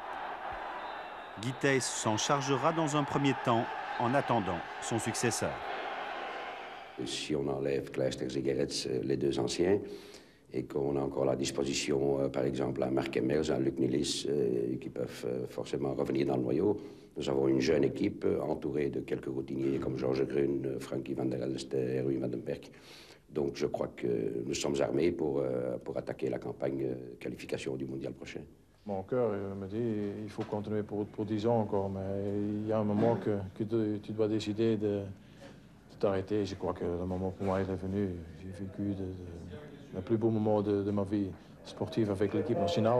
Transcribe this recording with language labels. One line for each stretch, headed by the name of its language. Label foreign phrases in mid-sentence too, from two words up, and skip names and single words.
French: Guy Thys s'en chargera dans un premier temps en attendant son successeur. Si on enlève Clijsters et Gerrits, les deux anciens, et qu'on a encore à la disposition, par exemple, un Mark Emmers, un Luc Nilis, qui peuvent forcément revenir dans le noyau, nous avons une jeune équipe entourée de quelques routiniers comme Georges Grune, Frankie van der Elster, Rui van den Berg. Donc je crois que nous sommes armés pour attaquer la campagne qualification du mondial prochain. Mon cœur me dit il faut continuer pour 10 ans encore, mais il y a un moment que tu dois décider de t'arrêter. Je crois que le moment pour moi est venu. J'ai vécu le plus beau moment de ma vie sportive avec l'équipe nationale.